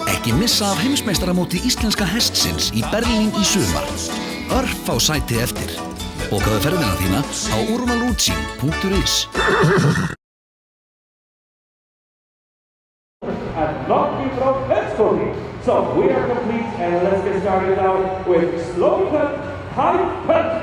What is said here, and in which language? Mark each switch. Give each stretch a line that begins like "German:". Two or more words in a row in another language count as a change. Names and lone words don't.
Icelandic: Ekki missa af heimsmeistaramóti íslenska hestsins í Berlín í sumar. Örfá sæti eftir. Bókaðu ferðina þína á urvalútsýn.is. And not be from let's go.
English: So we are complete and let's get started now with slow cut, high cut.